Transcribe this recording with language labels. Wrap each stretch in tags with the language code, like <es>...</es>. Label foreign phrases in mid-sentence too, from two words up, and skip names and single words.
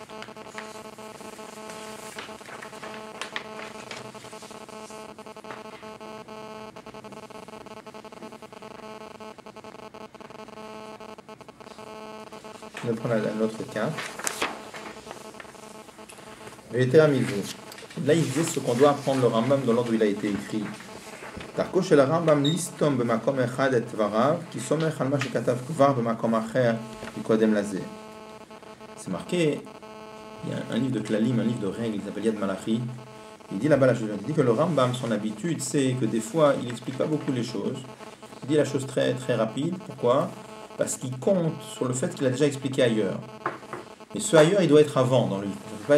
<fr>Je vais prendre un autre cas. Là, il disait ce qu'on doit apprendre le Rambam dans l'ordre où il a été écrit.</fr> <he>דרכו של רמב"ם לסתום במקום אחד את דבריו כי סומך על מה שכתב כבר במקום אחר מקודם לזה.</he> <fr>C'est marqué. Il y a un livre de Klalim, un livre de règles, il s'appelle Yad Malachi. Il dit là-bas, il dit que le Rambam, son habitude, c'est que des fois, il n'explique pas beaucoup les choses. Il dit la chose très très rapide. Pourquoi ? Parce qu'il compte sur le fait qu'il a déjà expliqué ailleurs. Et ce ailleurs, il doit être avant dans le livre.</fr>